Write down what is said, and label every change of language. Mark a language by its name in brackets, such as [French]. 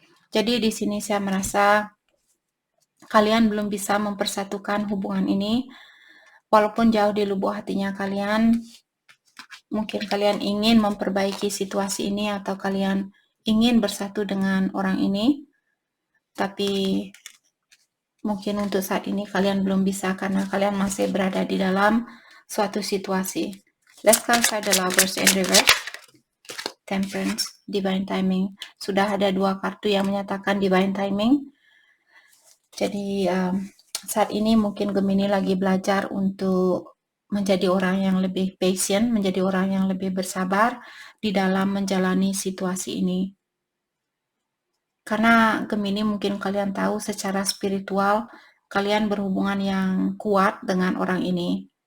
[Indonesian] Jadi di sini saya merasa kalian belum bisa mempersatukan hubungan ini, walaupun jauh di lubuk hatinya kalian. Mungkin kalian ingin memperbaiki situasi ini, atau kalian ingin bersatu dengan orang ini, tapi mungkin untuk saat ini kalian belum bisa karena kalian masih berada di dalam suatu situasi. [English] Let's clarify The Lovers in Reverse, Temperance, Divine Timing. [Indonesian] Sudah ada dua kartu yang menyatakan Divine Timing. Jadi saat ini mungkin Gemini lagi belajar untuk menjadi orang yang lebih patient, menjadi orang yang lebih bersabar di dalam menjalani situasi ini. Karena Gemini mungkin kalian tahu secara spiritual kalian berhubungan yang kuat dengan orang ini.